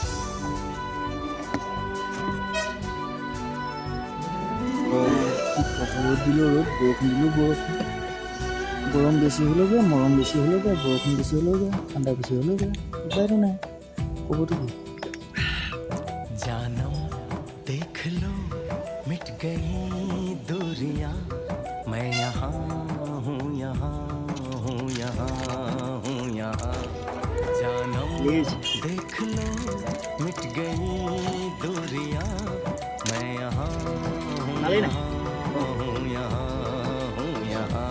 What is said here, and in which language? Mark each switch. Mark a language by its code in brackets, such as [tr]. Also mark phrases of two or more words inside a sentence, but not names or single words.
[as] ৰ'দ দিলেও ৰ'দ, বৰষুণ দিলেও বৰষুণ। গৰম বেছি হ'লেও বেয়া, মৰম বেছি হ'লেও বেয়া, বৰষুণ বেছি হ'লেও বেয়া, ঠাণ্ডা বেছি হ'লেও বেয়া, উপায়তো নাই, ক'বতো কি। [hi] जानम देख लो मिट गई दूरियां, मैं यहाँ हूँ यहाँ हूँ यहाँ हूँ यहाँ। जानम देख लो मिट गई दूरियां, मैं यहाँ हूँ यहाँ हूँ यहाँ हूँ यहाँ।